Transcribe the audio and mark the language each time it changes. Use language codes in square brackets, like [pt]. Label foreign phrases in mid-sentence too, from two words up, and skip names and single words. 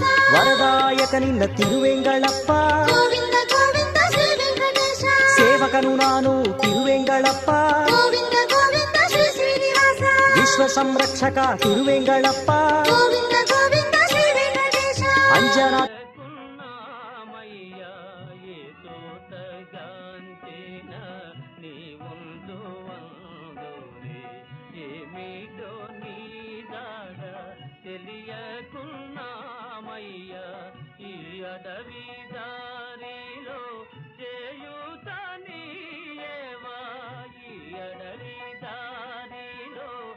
[kn] ವರದಾಯಕ ನಿನ್ನ ತಿರುವೆಂಗಳಪ್ಪ ಗೋವಿಂದ ಗೋವಿಂದ ಶ್ರೀ ವೆಂಕಟೇಶ ಸೇವಕನು ನಾನು ತಿರುವೆಂಗಳಪ್ಪ ಗೋವಿಂದ ಗೋವಿಂದ ಶ್ರೀ ಶ್ರೀನಿವಾಸ ವಿಶ್ವ ಸಂರಕ್ಷಕ ತಿರುವೆಂಗಳಪ್ಪ ಗೋವಿಂದ ಗೋವಿಂದ ಶ್ರೀ ವೆಂಕಟೇಶ ಅಂಜನಾ [te] తెలియకున్నామయ్యా ఈ అడవి దారిలో చేయుతనీయేవా ఈ అడవి దారిలో